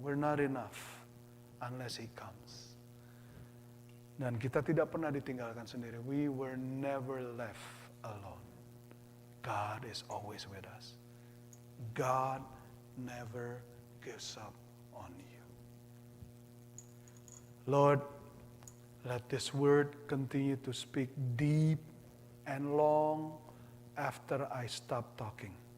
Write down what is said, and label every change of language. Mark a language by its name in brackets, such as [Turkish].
[English] We're not enough unless He comes. [Indonesian] Dan kita tidak pernah ditinggalkan sendiri. [English] We were never left alone. God is always with us. God never gives up on you. Lord, let this word continue to speak deep and long after I stop talking.